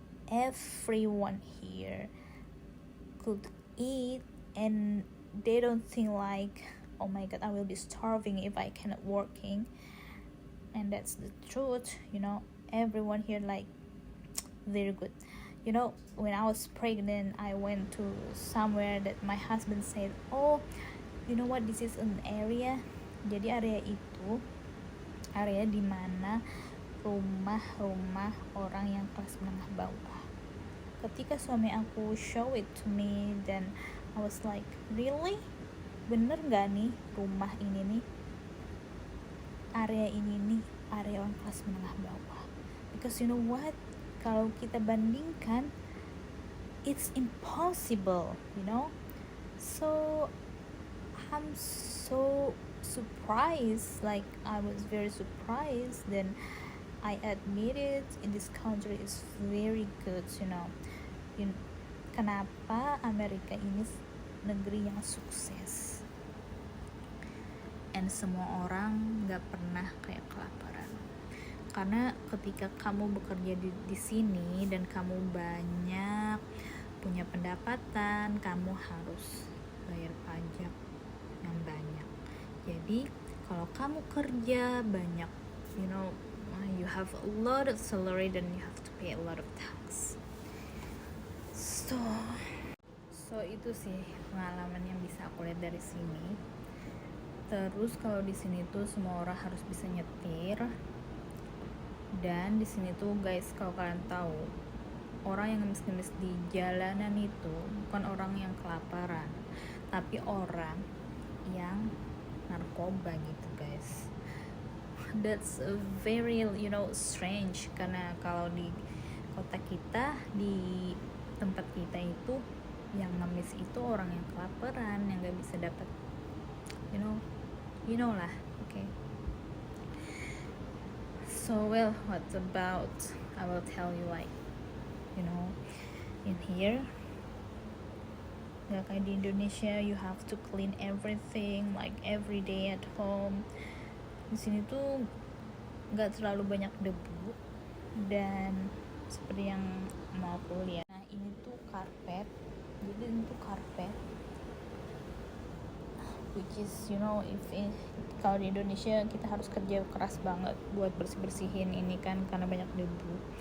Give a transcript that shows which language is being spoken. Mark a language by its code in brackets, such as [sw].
[en] Everyone here could eat, and they don't think like, oh my god, I will be starving if I cannot working. And that's the truth, you know. Everyone here like very good. You know, when I was pregnant, I went to somewhere that my husband said, oh, you know what, this is an area. [id] Jadi area itu area dimana rumah-rumah orang yang kelas menengah bawah. Ketika suami aku [en] show it to me, then I was like, really? [id] Bener gak nih rumah ini nih, area ini nih area orang kelas menengah bawah? [en] Because you know what, [id] kalau kita bandingkan, [en] it's impossible, you know. So I'm so surprised, like I was very surprised. Then I admit it, in this country is very good, you know. [id] Kenapa Amerika ini negeri yang sukses, and semua orang gak pernah kayak kelaparan. Karena ketika kamu bekerja di sini dan kamu banyak punya pendapatan, kamu harus bayar pajak yang banyak. Jadi kalau kamu kerja banyak, [en] you know, you have a lot of salary, then you have to pay a lot of tax. So [id] itu sih pengalaman yang bisa aku lihat dari sini. Terus kalau di sini tuh semua orang harus bisa nyetir. Dan di sini tuh guys, kalau kalian tahu, orang yang ngemis-ngemis di jalanan itu bukan orang yang kelaparan, tapi orang yang narkoba gitu guys. [en] That's very, you know, strange. [id] Karena kalau di kota kita, di tempat kita itu, yang ngemis itu orang yang kelaparan, yang gak bisa dapat, [en] you know [id] lah, okay. [en] So well, what about, I will tell you, like, you know, in here [id] gak kayak di Indonesia, [en] you have to clean everything like every day at home. [id] Di sini tuh gak terlalu banyak debu, dan seperti yang mau aku lihat, nah ini tuh karpet. Jadi ini tuh karpet, [en] which is, you know, [id] kalau di Indonesia kita harus kerja keras banget buat bersihin ini kan, karena banyak debu.